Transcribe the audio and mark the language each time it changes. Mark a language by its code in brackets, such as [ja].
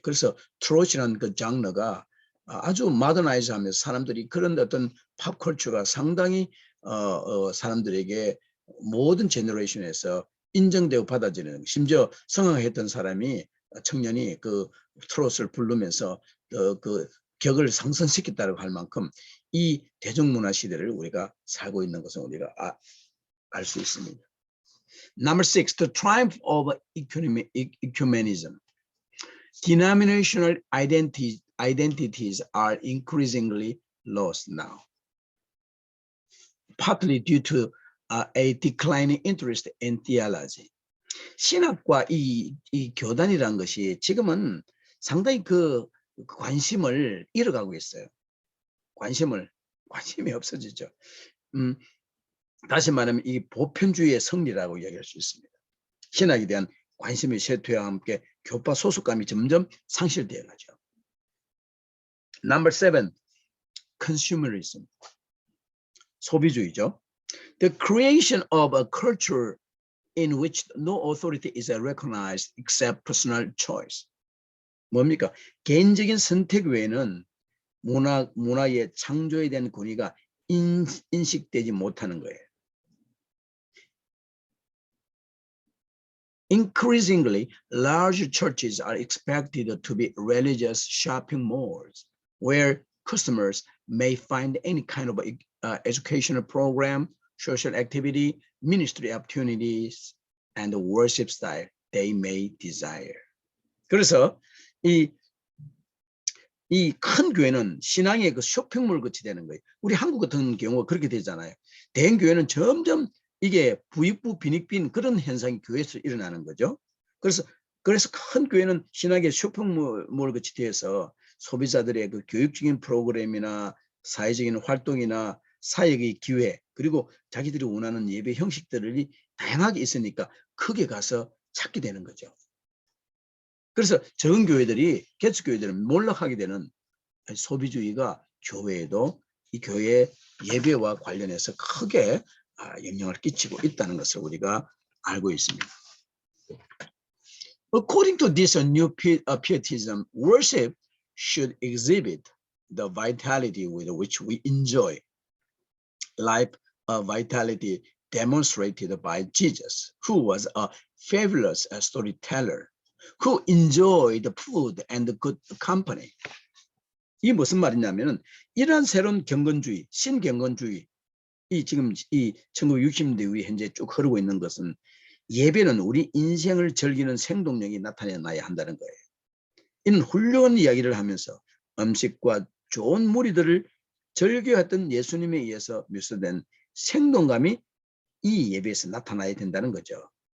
[ko] 그래서 트로트라는 그 장르가 아주 마더나이즈하면서 사람들이 그런 어떤 팝컬처가 상당히 사람들에게 모든 제너레이션에서 인정되고 받아들이는, 심지어 성악했던 사람이 청년이 그 트롯을 부르면서 그 격을 상승시켰다고 할 만큼 이 대중문화 시대를 우리가 살고 있는 것은 우리가 알 수 있습니다. [en] Number 6, the triumph of ecumenism. Denominational identities are increasingly lost now, partly due to a declining interest in theology. [ko] 신학과 이 교단이라는 것이 지금은 상당히 그 관심을 잃어가고 있어요. 관심이 없어지죠. 다시 말하면 이 보편주의의 승리라고 이야기할 수 있습니다. 신학에 대한 관심의 쇠퇴와 함께 교파 소속감이 점점 상실되어 가죠. [en] Number 7, consumerism. [ko] 소비주의죠. [en] The creation of a culture in which no authority is recognized except personal choice. [ko] 뭡니까? 개인적인 선택 외에는 문화의 창조에 대한 권위가 인식되지 못하는 거예요. [en] Increasingly, large churches are expected to be religious shopping malls where customers may find any kind of educational program, social activity, ministry opportunities, and the worship style they may desire. [ko] 그래서 이 큰 교회는 신앙의 그 쇼핑몰 같이 되는 거예요. 우리 한국 같은 경우가 그렇게 되잖아요. 대형 교회는 점점 이게 부익부 빈익빈 그런 현상이 교회에서 일어나는 거죠. 그래서 큰 교회는 신학의 쇼핑몰 같이 되어서 소비자들의 그 교육적인 프로그램이나 사회적인 활동이나 사역의 기회, 그리고 자기들이 원하는 예배 형식들이 다양하게 있으니까 크게 가서 찾게 되는 거죠. 그래서 적은 교회들이, 개척교회들은 몰락하게 되는 소비주의가 교회에도 이 교회 예배와 관련해서 크게 영향을 끼치고 있다는 것을 우리가 알고 있습니다. [en] According to this new pietism, worship should exhibit the vitality with which we enjoy life, vitality demonstrated by Jesus, who was a fabulous storyteller, who enjoyed the food and the good company. [ko] 이 무슨 말이냐면은 이러한 새로운 경건주의, 신경건주의, 이 지금 이 1960년대 이후에 현재 쭉 흐르고 있는 것은 예배는 우리 인생을 즐기는 생동력이 나타나야 한다는 거예요. 이는 훌륭한 이야기를 하면서 음식과 좋은 무리들을 즐겨했던 예수님에 의해서 묘사된 생동감이 이 예배에서 나타나야 된다는 거죠.